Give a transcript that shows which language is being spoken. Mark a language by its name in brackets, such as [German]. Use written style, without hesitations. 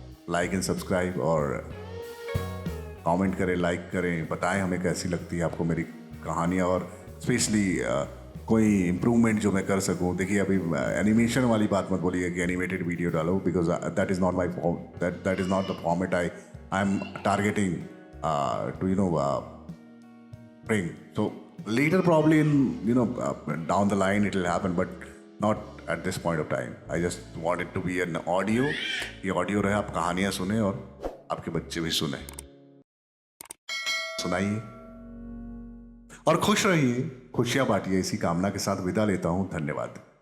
[Hindi] Like and subscribe, और comment करें, like करें, बताएं हमें कैसी लगती है आपको मेरी कहानियाँ, और स्पेशली कोई इम्प्रूवमेंट जो मैं कर सकूं। देखिए अभी एनिमेशन वाली बात मत बोलिए कि एनिमेटेड वीडियो डालो, [English] Because that is not my form, that is not the format I am targeting to bring. So later probably in down the line it will happen, but not at this point of time. I just want it to be an audio. [Hindi] ये audio रहे, आप कहानियाँ सुने और आपके बच्चे भी सुने, सुनाइए और खुश रहिए, खुशियाँ बांटिए। इसी कामना के साथ विदा लेता हूँ। धन्यवाद।